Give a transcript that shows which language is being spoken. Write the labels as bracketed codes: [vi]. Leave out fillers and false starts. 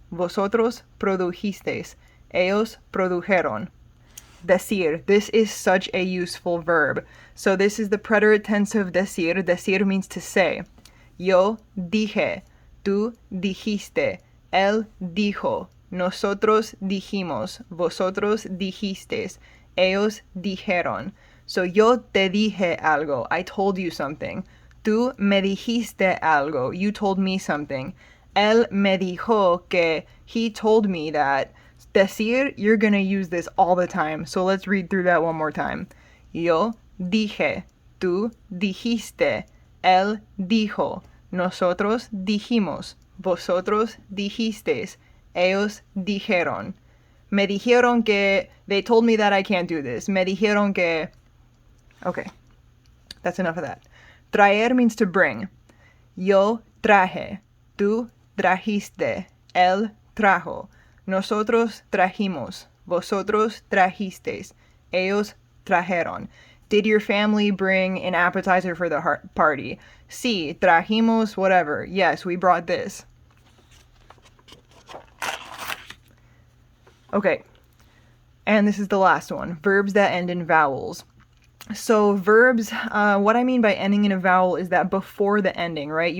[es] Vosotros produjisteis. Ellos produjeron. Decir. [en] This is such a useful verb. So this is the preterite tense of decir. Decir means to say. [es] Yo dije, tú dijiste, él dijo, nosotros dijimos, vosotros dijisteis, ellos dijeron. [en] So [es] yo te dije algo, [en] I told you something. [es] Tú me dijiste algo, [en] you told me something. [es] Él me dijo que, [en] he told me that. Decir, you're gonna use this all the time, so let's read through that one more time. [es] Yo dije, tú dijiste, él dijo, nosotros dijimos, vosotros dijisteis, ellos dijeron. Me dijeron que, [en] they told me that I can't do this. [es] Me dijeron que, [en] okay, that's enough of that. Traer means to bring. [es] Yo traje, tú trajiste, él trajo, nosotros trajimos, vosotros trajisteis, ellos trajeron. [en] Did your family bring an appetizer for the party? [es] Sí, trajimos [en] whatever. Yes, we brought this. Okay, and this is the last one. Verbs that end in vowels. So verbs, what I mean by ending in a vowel is that before the ending, right?